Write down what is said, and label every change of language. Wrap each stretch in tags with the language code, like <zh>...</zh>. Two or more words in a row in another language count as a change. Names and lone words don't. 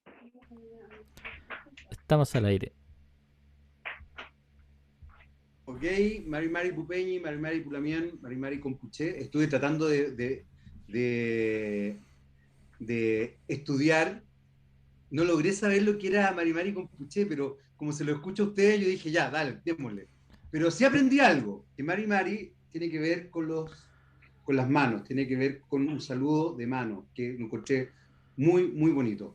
<es>Estamos al aire.</es> <arn>Ok, Mari Mari Pupeñi, Mari Mari Pulamien, Mari Mari Compuché.</arn> <es>Estuve tratando de, de estudiar. No logré saber lo que era</es> <arn>Mari Mari Compuché,</arn> <es>pero como se lo escucho a ustedes, yo dije, ya, dale, démosle. Pero sí aprendí algo, que</es> <arn>Mari Mari</arn> <es>tiene que ver con las manos, tiene que ver con un saludo de mano, que lo encontré muy, muy bonito.</es>